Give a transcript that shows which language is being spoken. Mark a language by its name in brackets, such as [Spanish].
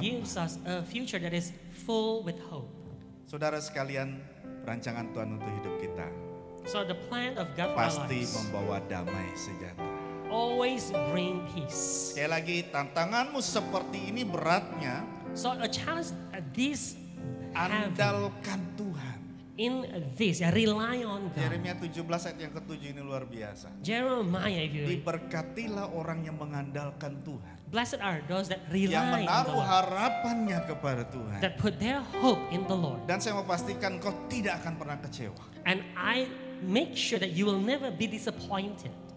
[English] gives us a future that is full with hope. [Indonesian] Saudara sekalian, rancangan Tuhan untuk hidup kita [English] So the plan of God for our [Indonesian] pasti [English] lives [Indonesian] membawa damai sejahtera. [English] always bring peace. [Indonesian] Sekali lagi, tantanganmu seperti ini beratnya, [English] So a challenge this heavy, [Indonesian] andalkan Tuhan. [English] in this, rely on God. [Indonesian] Yeremia 17 ayat yang ke-7 ini luar biasa. [English] Jeremiah, if you read, [Indonesian] Diberkatilah orang yang mengandalkan Tuhan, [English] blessed are those that [Indonesian] yang [English] rely on the [Indonesian] menaruh [English] Lord, [Indonesian] harapannya kepada Tuhan. [English] that put their hope in the Lord. [Indonesian] Dan saya mau pastikan kau tidak akan pernah kecewa. [English] And I make sure that you will never be disappointed.